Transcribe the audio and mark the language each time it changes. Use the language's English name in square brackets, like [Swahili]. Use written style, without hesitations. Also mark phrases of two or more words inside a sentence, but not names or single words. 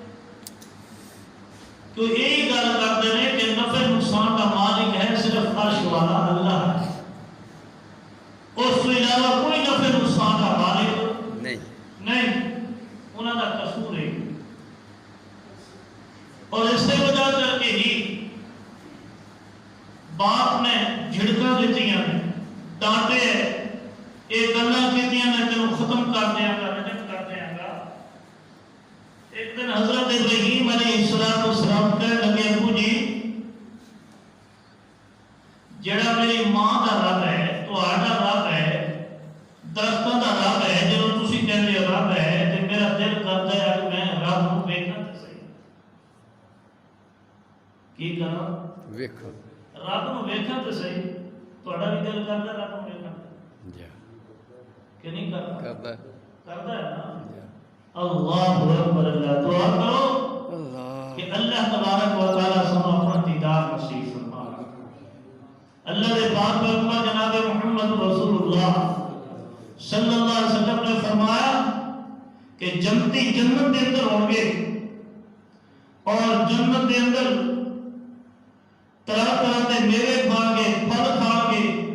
[Urdu] تو یہی گل کرتے ہیں کہ نفع نقصان کا مالک ہے صرف عرش والا اللہ ہے، اس کے علاوہ کوئی نفع نقصان کا مالک نہیں، انہوں کا قصور ہے۔ اور اس سے وجہ کر کے ہی باپ نے جھڑکاں دیتی ہیں، [Punjabi] ڈانٹے ایک گلاں کیتیاں نے تینوں ختم کر دیا گا، رجم کر دیا گا۔ [Urdu] ایک دن حضرت ابراہیم علیہ السلام کہنے لگے ابو جی جڑا میری ماں کا رب ہے، [Punjabi] تہاڈا رب ہے، [Urdu] درختوں کا رب ہے، [Punjabi] جدوں تسی کہندے ہو رب ہے تے میرا دل کردا ہے کہ میں رب نوں ویکھاں تے صحیح۔ کی کراں؟ ویکھو رب نوں ویکھاں تے صحیح۔ تہاڈا بھی دل کردا رب نوں ویکھاں جی کہ نہیں کردا؟ کردا ہے نا۔ اللہ اکبر، اللہ دعا کرو کہ [Arabic] اللہ تبارک و تعالی [Punjabi] سانوں اپنا دیدار نصیب فرمائے۔ اللہ دے پاک پیغمبر [Urdu] جناب محمد رسول اللہ [Arabic] صلی اللہ علیہ وسلم [Urdu] نے فرمایا کہ جنتی جنت کے اندر ہوں گے اور جنت کے اندر طرح طرح کے میوے [Punjabi] کھان گے، پھل کھان گے۔